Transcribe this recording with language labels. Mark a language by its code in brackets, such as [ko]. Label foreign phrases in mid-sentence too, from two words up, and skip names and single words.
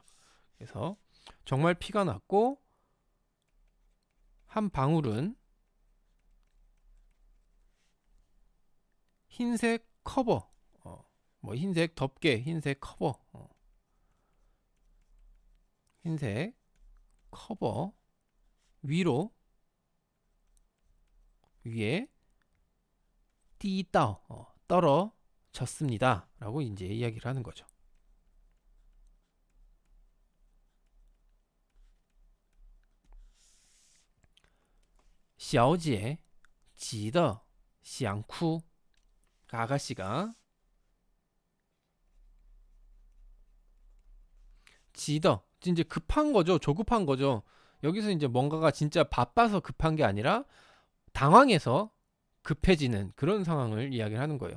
[ko] 그래서 정말 피가 났고 한 방울은 흰색 커버, 뭐 흰색 덮개, 흰색 커버, 흰색 커버 위로 위에 띠따 떨어졌습니다. 라고 이제 이야기를 하는 거죠. [zh] 小姐急得想哭 [ko] 아가씨가 지더 이제 급한 거죠. 조급한 거죠. 여기서 이제 뭔가가 진짜 바빠서 급한 게 아니라 당황해서 급해지는 그런 상황을 이야기를 하는 거예요.